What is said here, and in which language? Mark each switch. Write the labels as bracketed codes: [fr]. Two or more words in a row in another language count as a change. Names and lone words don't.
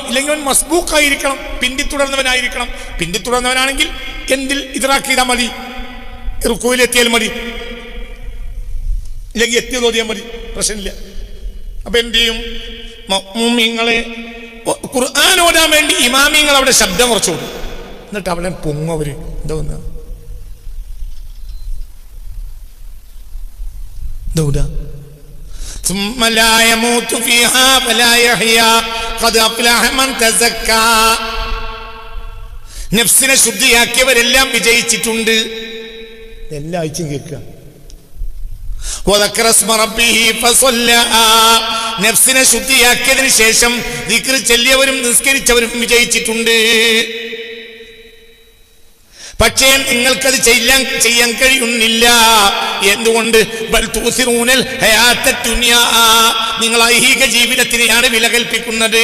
[ml] ഇല്ലെങ്കിൽ അവൻ മസ്ബൂഖായിരിക്കണം, പിന്തിത്തുടർന്നവനായിരിക്കണം. പിന്തിത്തുടർന്നവനാണെങ്കിൽ എന്തിൽ ഇദ്റാക്ക് ചെയ്താൽ മതി, റുക്കൂയിലെത്തിയാൽ മതി, ഇല്ലെങ്കിൽ എത്തിയത് ഓതിയാൽ മതി, പ്രശ്നമില്ല. അപ്പൊ എന്ത് ചെയ്യും? മഅ്മൂമിങ്ങളെ ഖുർആൻ ഓതാൻ വേണ്ടി ഇമാമിങ്ങൾ അവിടെ ശബ്ദം കുറച്ചു കൊടുക്കും. എന്നിട്ട് അവിടെ പൊങ്ങും. അവര് എന്താ ദൗദ [ar] ثم لا يموت فيها ولا يحيا قد أفلح من تزكى. [ml] നഫ്സിനെ ശുദ്ധിയാക്കിയവരെല്ലാം വിജയിച്ചിട്ടുണ്ട്. എല്ലാ ആഴ്ചയും കേൾക്കുക. [ar] وذكر اسم ربه فصلى. [ml] നഫ്സിനെ ശുദ്ധിയാക്കിയതിനു ശേഷം ദിക്ർ ചൊല്ലിയവരും നിസ്കരിച്ചവരും വിജയിച്ചിട്ടുണ്ട്. പക്ഷേ നിങ്ങൾക്കത് ചെയ്യാൻ കഴിയുന്നില്ല. എന്തുകൊണ്ട്? [ar] بل تؤثرون الحياة الدنيا. [ml] നിങ്ങൾ ഐഹിക ജീവിതത്തിനെയാണ് വില കൽപ്പിക്കുന്നത്.